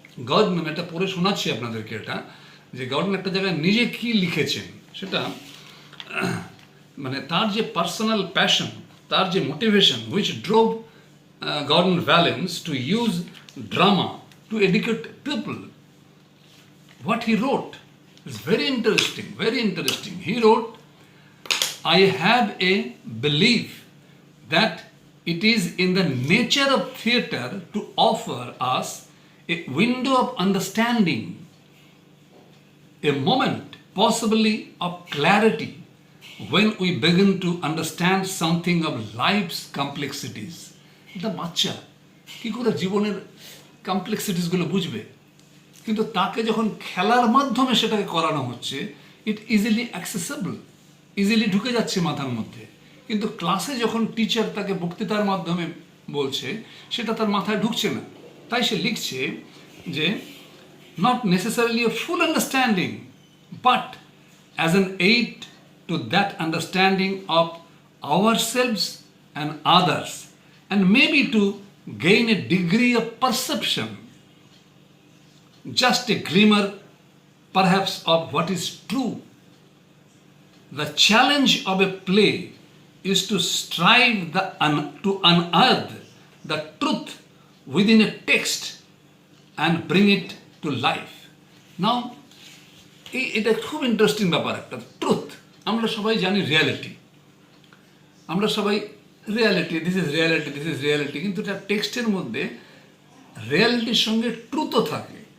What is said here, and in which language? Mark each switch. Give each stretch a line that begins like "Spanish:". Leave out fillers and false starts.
Bangla: Gordon, আমি এটা পড়ে শোনাচ্ছি আপনাদেরকে, এটা যে গর্ডন একটা জায়গায় নিজে কি লিখেছেন, সেটা মানে তার যে পার্সোনাল প্যাশন, তার যে motivation,
English: Which drove Gordon Vallins to use drama to educate people. What he wrote is very interesting, very interesting. He wrote, I have a belief that it is in the nature of theatre to offer us a window of understanding, a moment, possibly of clarity, when we begin to understand something of life's complexities.
Bangla: এটা বাচ্চা কি করে জীবনের কমপ্লেক্সিটিসগুলো বুঝবে? কিন্তু তাকে যখন খেলার মাধ্যমে সেটাকে করানো হচ্ছে,
English: it easily accessible, easily
Bangla: ঢুকে যাচ্ছে মাথার মধ্যে। কিন্তু ক্লাসে যখন টিচার তাকে বক্তৃতার মাধ্যমে বলছে, সেটা তার মাথায় ঢুকছে না। তাই সে লিখছে যে
English: not necessarily a full understanding, but as an aid to that understanding of ourselves and others, and maybe to gain a degree of perception, just a glimmer perhaps of what is true. The challenge of a play is to strive to unearth the truth within a text and bring it to life.
Bangla: Now, এটা খুব interesting ব্যাপার একটা, truth. আমরা সবাই জানি reality, আমরা সবাই reality,
English: this is reality, this is reality,
Bangla: কিন্তু এটা টেক্সটের মধ্যে রিয়ালিটির সঙ্গে ট্রুথও থাকে।